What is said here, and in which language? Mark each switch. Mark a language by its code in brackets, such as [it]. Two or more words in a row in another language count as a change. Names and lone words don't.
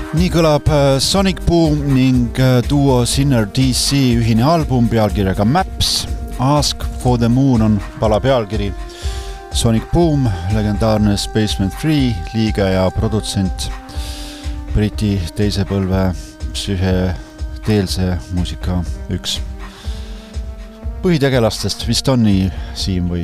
[et] kõlab Sonic Boom ning duo Sinner DC ühine album pealkirjaga Maps. Ask for the Moon on pala pealkiri. Sonic Boom, legendaarne Spaceman 3 liige ja produtsent, Briti teise põlve psühhedeelse muusika üks põhitegelastest. Vist on nii, Siim, või?